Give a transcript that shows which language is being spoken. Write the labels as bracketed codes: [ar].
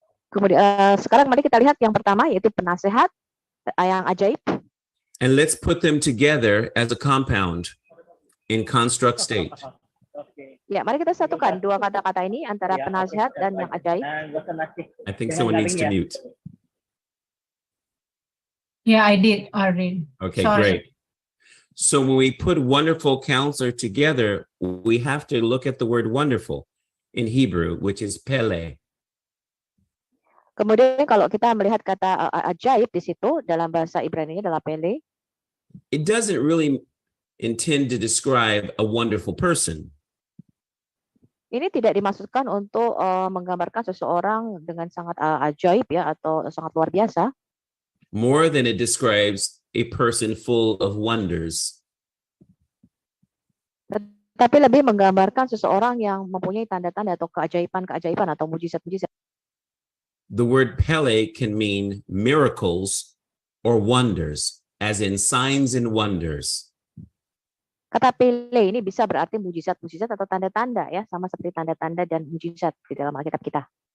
[id] Kemudian sekarang mari kita lihat yang pertama yaitu penasehat yang ajaib. [en] And let's put them together as a compound in construct state. [id] Ya, mari kita satukan dua kata-kata ini antara penasehat dan yang ajaib. [en] I think someone needs to mute. Yeah, I did already. Okay, Sorry. great. So when we put wonderful counselor together, we have to look at the word wonderful in Hebrew, which is pele. [id] Kemudian kalau kita melihat kata ajaib di situ dalam bahasa Ibrani adalah pele. [en] It doesn't really intend to describe a wonderful person. [id] Ini tidak dimaksudkan untuk menggambarkan seseorang dengan sangat ajaib ya atau sangat luar biasa. [en] More than it describes a person full of wonders. [id] Tapi lebih menggambarkan seseorang yang mempunyai tanda-tanda atau keajaiban-keajaiban atau mujizat-mujizat. [en] The word pele can mean miracles or wonders, as in signs and wonders. [id] Kata pele ini bisa berarti mujizat-mujizat atau tanda-tanda ya, sama seperti tanda-tanda dan mujizat di dalam Alkitab kita.